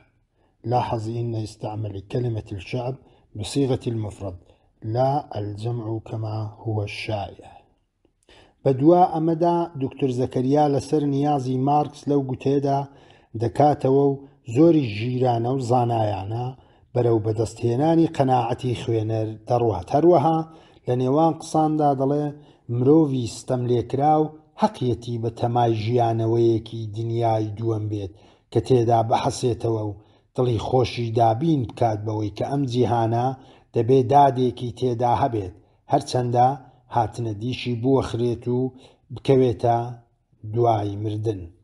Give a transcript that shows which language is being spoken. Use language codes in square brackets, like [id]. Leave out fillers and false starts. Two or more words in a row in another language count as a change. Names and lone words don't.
[ar] لاحظ إن استعمل كلمة الشعب بصيغة المفرد لا الجمع كما هو الشائع. [ckb] بەدوا ئەمەدا دکتۆر زەکەریا لەسەر نیازی مارکس لەو گوتێدا دەکاتەوە و زۆری ژیرانە و زانایانە بەرەو بەدەستهێنانی قەناعەتی خوێنەر دەڕوات. هەروەها لە نێوان قساندا دەڵێ مرۆڤی ستەم لێکرا و حەقیەتی بە تەمای ژیانەوەیەکی دنیای دووەم بێت کە تێدا بەحەسێتەوە و دڵی خۆشی دابین بکات بەوەی کە ئەم جیهانە دەبێت دادێکی تێدا هەبێت، هەرچەندە هاتنە دیشی بوەخرێت و بکەوێتە دوای مردن.